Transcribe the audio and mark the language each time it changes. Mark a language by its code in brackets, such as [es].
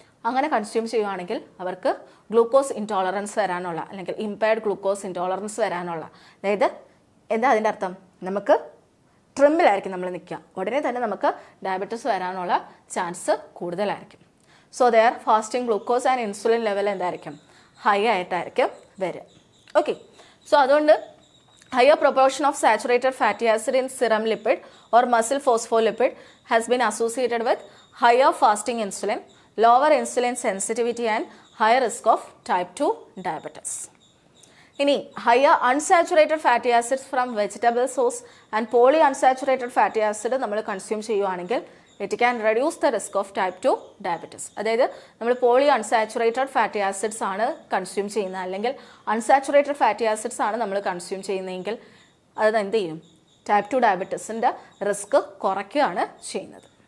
[ml] അങ്ങനെ കൺസ്യൂം ചെയ്യുകയാണെങ്കിൽ അവർക്ക് ഗ്ലൂക്കോസ് ഇൻടോളറൻസ് വരാനുള്ള അല്ലെങ്കിൽ ഇമ്പയർഡ് ഗ്ലൂക്കോസ് ഇൻടോളറൻസ് വരാനുള്ള, അതായത് എന്താ അതിൻ്റെ അർത്ഥം, നമുക്ക് ട്രിമ്മിലായിരിക്കും നമ്മൾ നിൽക്കുക, ഉടനെ തന്നെ നമുക്ക് ഡയബറ്റിസ് വരാനുള്ള ചാൻസ് കൂടുതലായിരിക്കും. [en] so there fasting glucose and insulin level [ml] എന്തായിരിക്കും, ഹൈ ആയിട്ടായിരിക്കും വരിക. [en] okay, so [ml] അതുകൊണ്ട് [en] higher proportion of saturated fatty acid in serum lipid or muscle phospholipid has been associated with higher fasting insulin, lower insulin sensitivity and higher risk of type 2 diabetes. [ml] ഇനി [en] higher unsaturated fatty acids from vegetable source and polyunsaturated fatty acid [ml] നമ്മൾ consume ചെയ്യുവാണെങ്കിൽ [en] It can reduce the risk of type 2 diabetes. [ml] അതായത് നമ്മൾ poly unsaturated fatty acids ആണ് consume ചെയ്യുന്നത്, അല്ലെങ്കിൽ unsaturated fatty acids ആണ് നമ്മൾ കൺസ്യൂം ചെയ്യുന്നതെങ്കിൽ അത് എന്ത് ചെയ്യും, ടൈപ്പ് 2 ഡയബറ്റിസിൻ്റെ റിസ്ക് കുറയ്ക്കുകയാണ് ചെയ്യുന്നത്.